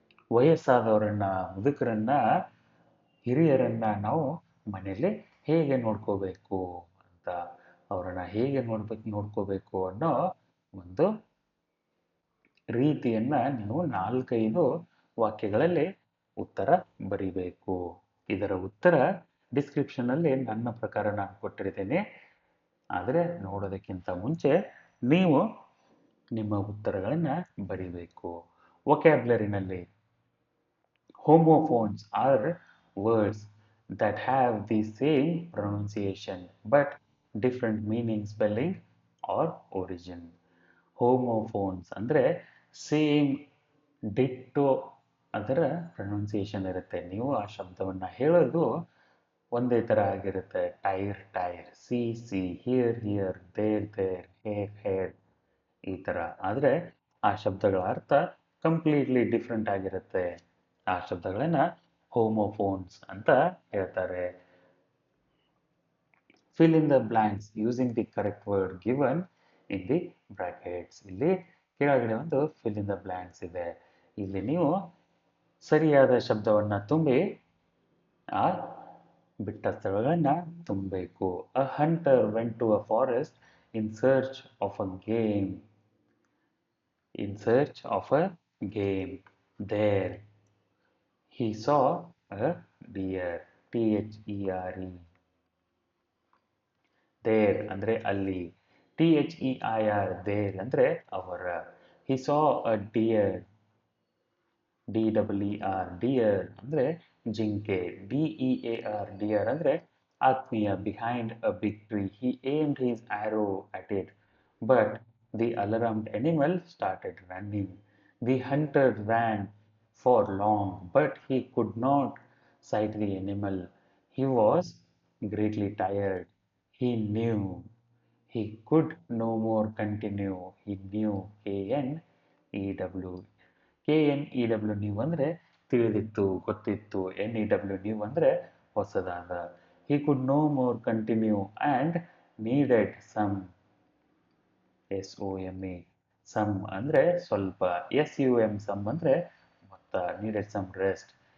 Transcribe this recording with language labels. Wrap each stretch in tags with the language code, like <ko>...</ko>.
<kn>ವಯಸ್ಸಾದವರನ್ನ, ಮುದುಕರನ್ನ, ಹಿರಿಯರನ್ನ ನಾವು ಮನೆಯಲ್ಲಿ ಹೇಗೆ ನೋಡ್ಕೋಬೇಕು ಅಂತ, ಅವರನ್ನ ಹೇಗೆ ನೋಡ್ಕೋಬೇಕು ಅನ್ನೋ ಒಂದು ರೀತಿಯನ್ನ ನೀವು 4-5 ವಾಕ್ಯಗಳಲ್ಲಿ ಉತ್ತರ ಬರಿಬೇಕು. ಇದರ ಉತ್ತರ ಡಿಸ್ಕ್ರಿಪ್ಷನ್ನಲ್ಲಿ ನನ್ನ ಪ್ರಕಾರ ನಾನು ಕೊಟ್ಟಿರ್ತೇನೆ. ಆದರೆ ನೋಡೋದಕ್ಕಿಂತ ಮುಂಚೆ ನೀವು ನಿಮ್ಮ ಉತ್ತರಗಳನ್ನು ಬರಿಬೇಕು.</kn> <en>ವೊಕ್ಯಾಬ್ಯುಲರಿನಲ್ಲಿ homophones are words that have the same pronunciation but different meaning, spelling or origin.</en> <kn>Homophones ಅಂದರೆ ಸೇಮ್ ಡಿಟ್ಟೋ ಅದರ ಪ್ರೊನೌನ್ಸಿಯೇಷನ್ ಇರುತ್ತೆ. ನೀವು ಆ ಶಬ್ದವನ್ನು ಹೇಳೋದು ಒಂದೇ ಥರ ಆಗಿರುತ್ತೆ.</kn> <en>tyre tire, sea see, here hear, there their, hair hare,</en> <kn>ಈ ಥರ. ಆದರೆ ಆ ಶಬ್ದಗಳ ಅರ್ಥ ಕಂಪ್ಲೀಟ್ಲಿ ಡಿಫ್ರೆಂಟ್ ಆಗಿರುತ್ತೆ. ಆ ಶಬ್ದಗಳನ್ನು ಹೋಮೋಫೋನ್ಸ್ ಅಂತ ಹೇಳ್ತಾರೆ.</kn> <en>Fill in the blanks using the correct word given in the brackets.</en> <kn>ಇಲ್ಲಿ ಕೆಳಗಡೆ ಒಂದು ಫಿಲ್ ಇನ್ ದ ಬ್ಲಾಂಕ್ಸ್ ಇದೆ. ಇಲ್ಲಿ ನೀವು ಸರಿಯಾದ ಶಬ್ದವನ್ನು ತುಂಬಿ ಆ ಬಿಟ್ಟ ಸ್ಥಳಗಳನ್ನು ತುಂಬಬೇಕು.</kn> <en>A hunter went to a forest in search of a game. In search of a game. There he saw a deer. THERE.</en> <kn>There ಅಂದರೆ ಅಲ್ಲಿ.</kn> <en>THEIR their</en> <kn>ಅಂದರೆ ಅವರ.</kn> <en>he saw a deer.</en> <kn>DEER deer ಅಂದರೆ ಜಿಂಕೆ. DEAR deer ಅಂದರೆ ಆತ್ಮೀಯ.</kn> <en>behind a big tree he aimed his arrow at it but the alarmed animal started running. The hunter ran for long but he could not sight the animal. He was greatly tired. He knew he could no more continue. He knew. KNEW.</en> <kn>KNEW new ಅಂದರೆ ತಿಳಿದಿತ್ತು, ಗೊತ್ತಿತ್ತು.</kn> <en>NEW new</en> <kn>ಅಂದರೆ ಹೊಸದಾದ.</kn> <en>He could no more continue and needed some, SOME, some</en> <kn>ಅಂದರೆ ಸ್ವಲ್ಪ,</kn> <en>SUM</en> <kn>ಅಂದರೆ ಮೊತ್ತ,</kn> <en>needed some rest.</en>